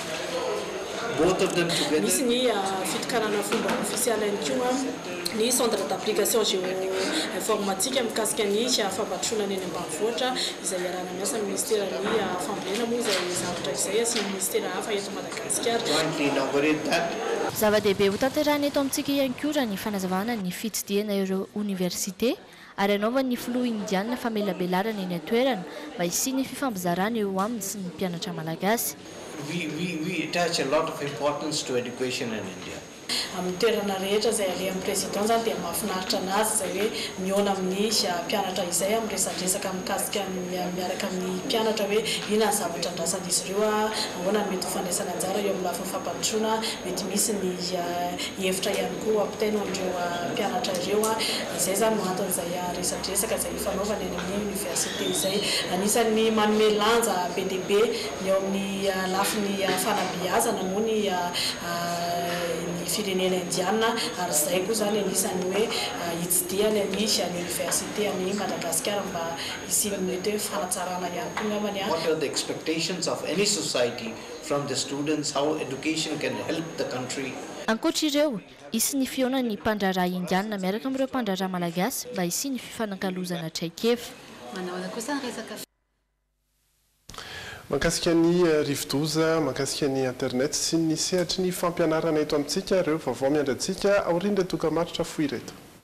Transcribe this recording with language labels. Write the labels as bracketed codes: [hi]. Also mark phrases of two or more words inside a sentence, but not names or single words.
[mg] Misy ny fitokanana fomba ofisialy ihany koa ny [fr] centre d'application géoinformatique [mg] mikasika ny fampandrosoana eny ambanivohitra izay iarahana miasa amin'ny ministera ny fambolena moa izay zavatra izay sy ministera hafa eto Madagasikara. Zava-dehibe ho tanterahana eto amintsika ihany koa raha ny fanazavana ny fitsidiana ireo université ary anaovan'ny filoha indiana famelabelarana eny an-toerana mba hisiany fifambizarana eo aminy sy ny mpianatra malagasy. [en] We attach a lot of importance to education in India. [mg] amin'ny toerana rehetra izay ale amin'ny président zany dia mahafinaritra anazy izay hoe miona amin'ny mpianatra izay amin'ny resadresaka mikasika miaraka amin'ny mpianatra hoe ina ny zavatra andrasan'izy ireo ahoana ny mety ho fandraisana anjara eo amin'ny lafiny fampandrosoana mety misy ny hevitra ihany koa ampitaina amin'ireo mpianatra ireo izay zany no anton'izay resadresaka izay fanaovana eny amin'ny université izay anisan'ny manome lanja be dia be eo amin'ny lafiny fanabeazana moa ny firenena indiana ary izay koa zany anisany hoe hitsidiany misy any université any Madagasikara mba hisiny mety hoe fanatsarana ihany koa ngamany [en] What are the expectations of any society from the students, how education can help the country? [mg] Ankoatra ireo, isy ny fionan'ny mpandraraha indiana miaraka amin'ireo mpandraraha malagasy mba hisy ny fifanankalozana traikefa. Manao kosa resaka Mahakasika ny rivodoza, mahakasika ny internet sy ny sehatry ny fampianarana eto amintsika ireo vaovao miandratsika aorindra tokamaritra foy reto.